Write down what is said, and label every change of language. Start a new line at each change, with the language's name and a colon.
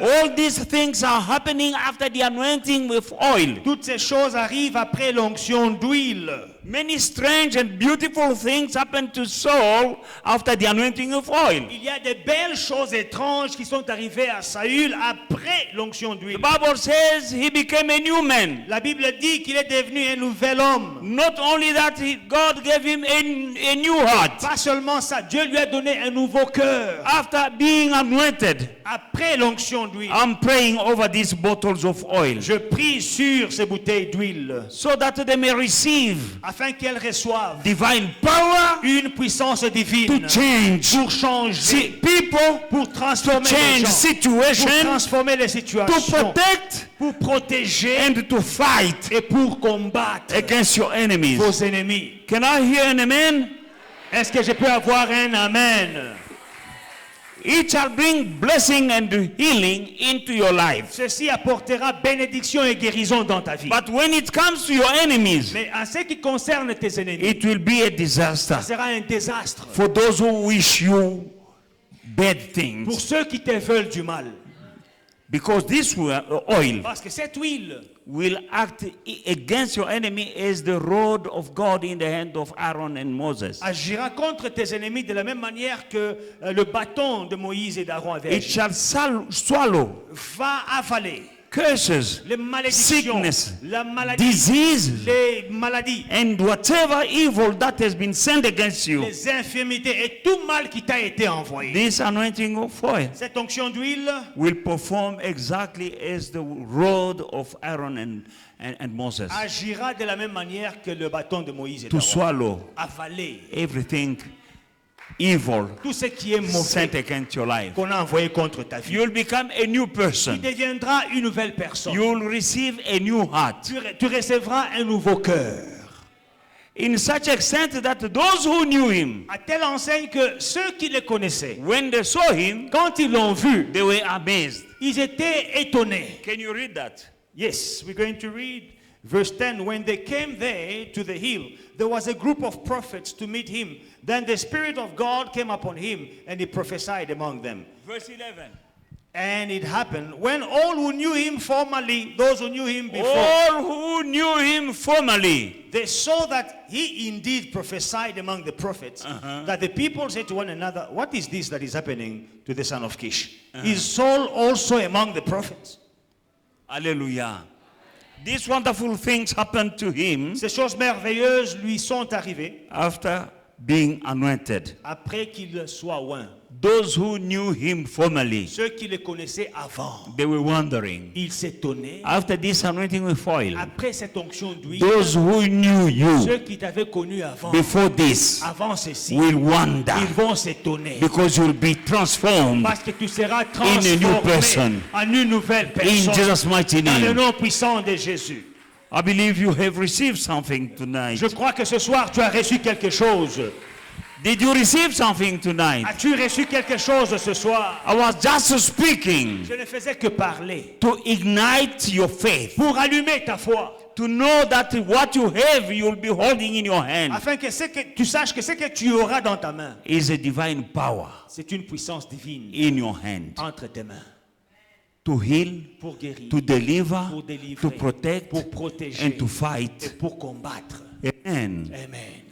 English: All these things are happening after the anointing with oil.
French: Toutes ces choses arrivent après l'onction d'huile.
English: many strange and beautiful things happened to Saul after the anointing of oil.
French: Il y a de belles choses étranges qui sont arrivées à Saül après l'onction
English: The
French: d'huile.
English: Bible says he became a new man.
French: La Bible dit qu'il est devenu un nouvel homme.
English: Not only that, God gave him a new heart.
French: Pas seulement ça, Dieu lui a donné un nouveau cœur.
English: After being anointed,
French: Après l'onction d'huile,
English: I'm praying over these bottles of oil
French: je prie sur ces bouteilles d'huile
English: so that they may receive
French: afin qu'elles reçoivent
English: divine power
French: une puissance divine
English: to change
French: pour changer,
English: people,
French: pour transformer les
English: change
French: gens, pour
English: situation,
French: transformer les
English: to
French: situations,
English: protect
French: pour protéger
English: and to fight
French: et pour combattre
English: against your enemies.
French: vos ennemis.
English: Can I hear an amen?
French: Est-ce que je peux avoir un amen?
English: It shall bring blessing and healing into your life.
French: Ceci apportera bénédiction et guérison dans ta vie.
English: But when it comes to your enemies,
French: Mais en ce qui concerne tes ennemis,
English: it will be a disaster
French: ça sera un désastre
English: for those who wish you bad
French: pour
English: things.
French: ceux qui te veulent du mal.
English: Because this oil
French: Parce que cette huile
English: will act against your enemy as the rod of God in the hand of Aaron and Moses.
French: agira contre tes ennemis de la même manière que le bâton de Moïse et d'Aaron avait
English: It
French: agi.
English: shall swallow
French: Va avaler
English: curses,
French: les malédictions,
English: sickness,
French: la maladie,
English: diseases,
French: les maladies,
English: and whatever evil that has been sent against you.
French: les infirmités et tout mal qui t'a été envoyé.
English: This anointing of oil
French: Cette onction d'huile
English: will perform exactly as the rod of Aaron and Moses
French: agira de la même manière que le bâton de Moïse et
English: to
French: d'Aaron.
English: swallow
French: Avaler
English: everything evil
French: tout ce qui est mauvais
English: sent against your life.
French: qu'on a envoyé contre ta vie.
English: You'll become a new
French: Tu
English: person.
French: deviendras une nouvelle personne.
English: You'll receive a new heart.
French: Tu recevras un nouveau cœur.
English: In such extent that those who knew him,
French: À telle enseigne que ceux qui le connaissaient,
English: when they saw him,
French: quand ils l'ont vu,
English: they were amazed.
French: ils étaient étonnés.
English: Can you read that? Yes, we're going to read verse 10. When they came there to the hill, there was a group of prophets to meet him. Then the Spirit of God came upon him, and he prophesied among them. Verse 11. And it happened when all who knew him formerly, those who knew him before, All who knew him formerly, they saw that he indeed prophesied among the prophets, that the people said to one another, what is this that is happening to the son of Kish? Is Saul also among the prophets? hallelujah. These wonderful things happened to him
French: Ces choses merveilleuses lui sont arrivées
English: after being anointed.
French: après qu'il soit oint.
English: Those who knew him formerly,
French: Ceux qui le connaissaient avant,
English: they were wondering.
French: ils s'étonnaient.
English: After this anointing with oil,
French: Après cette onction d'huile,
English: those who knew you
French: ceux qui t'avaient connu avant,
English: before this
French: avant ceci,
English: will wonder
French: ils vont s'étonner.
English: because you'll be transformed
French: Parce que tu seras
English: a new person.
French: transformé en une nouvelle
English: in
French: personne.
English: Jesus' mighty
French: Dans le
English: name.
French: nom puissant de Jésus.
English: I believe you have received something tonight.
French: Je crois que ce soir, tu as reçu quelque chose.
English: Did you receive something tonight?
French: As-tu reçu quelque chose ce soir?
English: I was just speaking
French: Je ne faisais que parler.
English: to ignite your faith,
French: Pour allumer ta foi.
English: to know that what you have you'll be holding in your hand
French: Afin que tu saches que ce que tu auras dans ta main,
English: is a divine power
French: c'est une puissance divine
English: in your hand
French: entre tes mains.
English: to heal,
French: Pour guérir,
English: to deliver,
French: pour délivrer,
English: to protect,
French: pour protéger
English: and to
French: et
English: fight.
French: pour combattre.
English: Amen.
French: Amen.